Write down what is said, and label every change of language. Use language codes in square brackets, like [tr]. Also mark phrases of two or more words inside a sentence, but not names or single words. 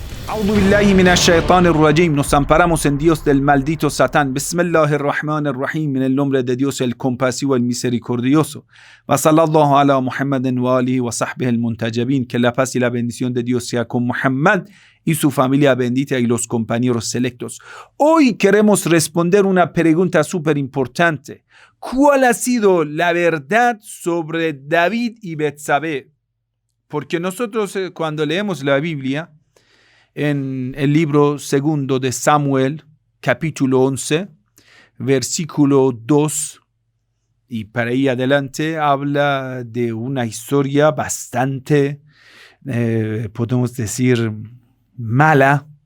[ar] أعوذ بالله من الشيطان الرجيم. [es] Nos amparamos en Dios del maldito Satán. Bismillahirrahmanirrahim. En el nombre de Dios, el compasivo, el misericordioso. [ar] وصلى الله على محمد وآله وصحبه المنتجبين. [es] Que la paz y la bendición de Dios sea con Muhammad y su familia bendita y los compañeros selectos. Hoy queremos responder una pregunta súper importante. ¿Cuál ha sido la verdad sobre David y Betsabé? Porque nosotros cuando leemos la Biblia, en el libro segundo de Samuel, capítulo 11, versículo 2, y para ahí adelante habla de una historia bastante, podemos decir, mala,